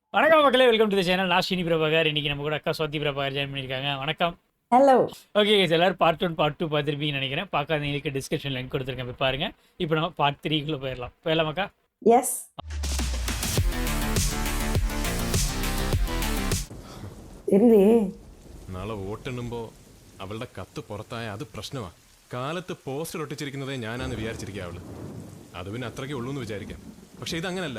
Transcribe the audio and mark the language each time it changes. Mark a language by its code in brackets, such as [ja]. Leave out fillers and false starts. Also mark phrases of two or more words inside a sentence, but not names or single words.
[ta] வணக்கம் மக்களே, [en] welcome to the channel. [ta] நான் ஸ்ரீனி பிரபாகர். இன்னைக்கு நம்ம கூட அக்கா ஸ்வாதி பிரபாகர் ஜாயின் பண்ணியிருக்காங்க. வணக்கம். ஹலோ. [en] okay guys, [ta] எல்லாரும் [en] part 1 part 2 [ta] பார்த்துருப்பீங்கன்னு நினைக்கிறேன். பார்க்காதவங்களுக்கு [en] description link [ta] கொடுத்துருக்கேன், போய் பாருங்க. இப்போ நம்ம பார்ட் 3க்குள்ள போயிடலாம் அக்கா. எஸ். [ml] ശരിയേ നാളെ വോട്ടെണ്ണുമ്പോൾ അവളുടെ കത്ത് പുറത്തായ അത് പ്രശ്നമാണ്. കാലത്ത് പോസ്റ്റർ ഒട്ടിച്ചിരിക്കുന്നതേ ഞാനാന്ന് വിചാരിച്ചിരിക്കുക അവള്. അത് പിന്നെ അത്രയ്ക്കേ ഉള്ളൂ എന്ന് വിചാരിക്കാം. പക്ഷെ ഇതങ്ങനല്ല.